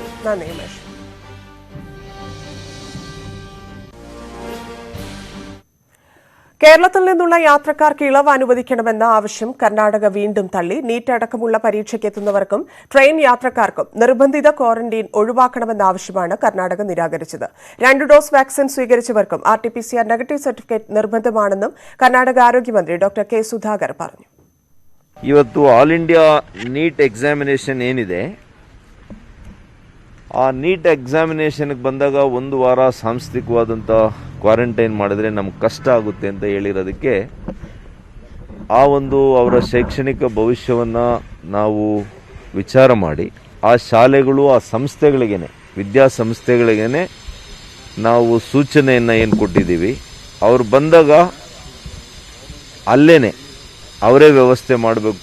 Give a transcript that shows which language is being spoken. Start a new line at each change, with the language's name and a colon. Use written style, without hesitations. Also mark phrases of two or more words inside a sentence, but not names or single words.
Malayalam: കേരളത്തിൽ നിന്നുള്ള യാത്രക്കാർക്ക് ഇളവ് അനുവദിക്കണമെന്ന ആവശ്യം കർണാടക വീണ്ടും തള്ളി. നീറ്റ് അടക്കമുള്ള പരീക്ഷയ്ക്കെത്തുന്നവർക്കും ട്രെയിൻ യാത്രക്കാർക്കും നിർബന്ധിത ക്വാറന്റീൻ ഒഴിവാക്കണമെന്ന ആവശ്യമാണ് കർണാടക നിരാകരിച്ചത്. 2 ഡോസ് വാക്സിൻ സ്വീകരിച്ചവർക്കും RT-PCR നെഗറ്റീവ് സർട്ടിഫിക്കറ്റ് നിർബന്ധമാണെന്നും കർണാടക ആരോഗ്യമന്ത്രി ഡോക്ടർ കെ സുധാകർ പറഞ്ഞു.
Kannada: ಇವತ್ತು
English: All India NEET examination
Kannada: ಏನಿದೆ, ಆ
English: NEET examinationಗೆ
Kannada: ಬಂದಾಗ 1 ವಾರ ಸಾಂಸ್ಥಿಕವಾದಂಥ ಕ್ವಾರಂಟೈನ್ ಮಾಡಿದ್ರೆ ನಮ್ಗೆ ಕಷ್ಟ ಆಗುತ್ತೆ ಅಂತ ಹೇಳಿರೋದಕ್ಕೆ ಆ ಒಂದು ಅವರ ಶೈಕ್ಷಣಿಕ ಭವಿಷ್ಯವನ್ನು ನಾವು ವಿಚಾರ ಮಾಡಿ ಆ ಶಾಲೆಗಳು ಆ ಸಂಸ್ಥೆಗಳಿಗೇನೆ ವಿದ್ಯಾಸಂಸ್ಥೆಗಳಿಗೇನೆ ನಾವು ಸೂಚನೆಯನ್ನು ಏನು ಕೊಟ್ಟಿದ್ದೀವಿ, ಅವ್ರು ಬಂದಾಗ ಅಲ್ಲೇನೆ ಅವರೇ ವ್ಯವಸ್ಥೆ ಮಾಡಬೇಕು.